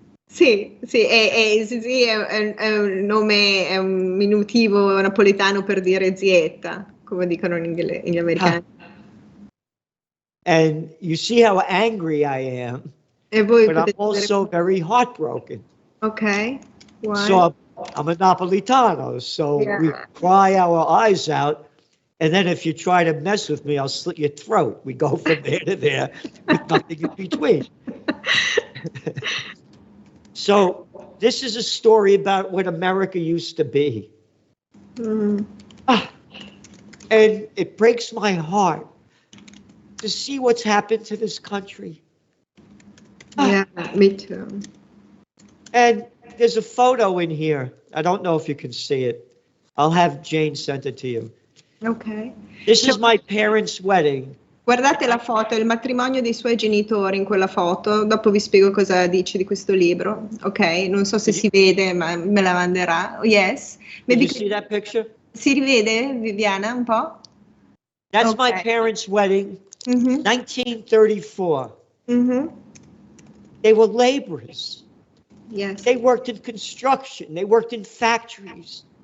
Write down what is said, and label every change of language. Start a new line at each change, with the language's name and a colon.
Italian: Sì, e Zizi è un nome, è un minutivo napoletano per dire zietta, come dicono gli americani.
English: And you see how angry I am, but I'm also very heartbroken. Okay. Why? So I'm a Napolitano, so we cry our eyes out, and then if you try to mess with me, I'll slit your throat. We go from there to there with nothing in between. So this is a story about what America used to be. And it breaks my heart to see what's happened to this country. Yeah, me too. And there's a photo in here. I don't know if you can see it. I'll have Jane send it to you. Okay. This is my parents' wedding.
Italian: Guardate la foto, è il matrimonio dei suoi genitori in quella foto. Dopo vi spiego cosa dice di questo libro. Ok, non so se si vede, ma me la manderà.
English: Yes. Did you see that picture?
Italian: Si rivede, Viviana, un po'?
English: That's my parents' wedding, 1934. They were laborers. Yes. They worked in construction. They worked in factories.